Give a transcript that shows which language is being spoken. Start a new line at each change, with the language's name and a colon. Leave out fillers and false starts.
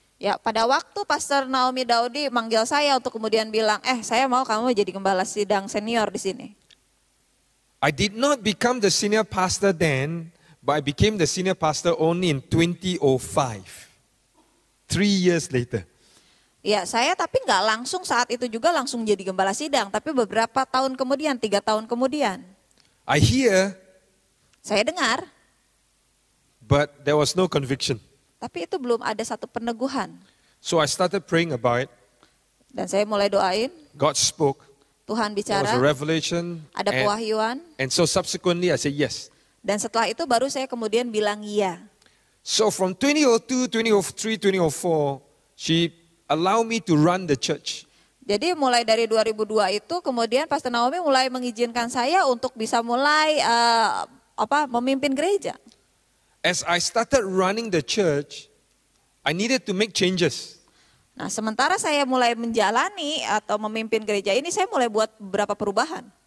Indonesian: Ya, pada waktu Pastor Naomi Daudi manggil saya untuk kemudian bilang, saya mau kamu jadi gembala sidang senior di sini.
English: I did not become the senior pastor then, but I became the senior pastor only in 2005. 3 years later.
Indonesian: Ya, saya tapi nggak langsung saat itu juga langsung jadi gembala sidang, tapi beberapa tahun kemudian, 3 tahun kemudian.
English: I hear,
Indonesian: Saya dengar,
English: but there was no conviction.
Indonesian: tapi itu belum ada satu peneguhan.
English: So I started praying about it.
Indonesian: Dan saya mulai doain,
English: God spoke.
Indonesian: Tuhan
English: There was a revelation.
Indonesian: ada pewahyuan.
English: And so subsequently I said yes.
Indonesian: Dan setelah itu baru saya kemudian bilang iya.
English: So from 2002, 2003, 2004, she allowed me to run the church.
Indonesian: Jadi mulai dari 2002 itu kemudian Pastor Naomi mulai mengizinkan saya untuk bisa mulai memimpin gereja.
English: As I started running the church, I needed to make changes.
Indonesian: Nah, sementara saya mulai menjalani atau memimpin gereja ini, saya mulai buat beberapa perubahan.